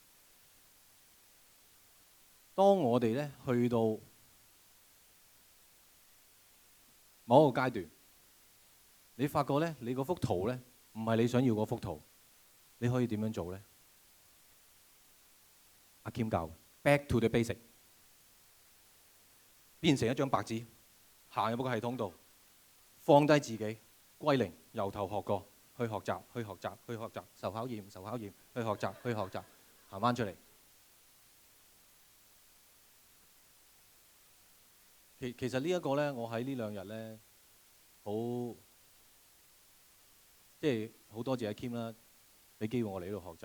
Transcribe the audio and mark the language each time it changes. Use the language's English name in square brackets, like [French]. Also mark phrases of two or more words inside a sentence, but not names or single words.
[Cantonese] 當我哋咧去到某一個階段， 你發覺咧，你嗰幅圖咧唔係你想要嗰幅圖，你可以點樣做咧？阿 Kim 教 [English] Back to the basic， [Cantonese] 變成一張白紙，行入個系統度，放低自己，歸零，由頭學過，去學習，去學習，去學習，受考驗，受考驗，去學習，去學習，行翻出嚟。其實呢一個咧，我喺呢兩日咧，即係好多謝阿 Kim 啦，俾機會我嚟呢度學習。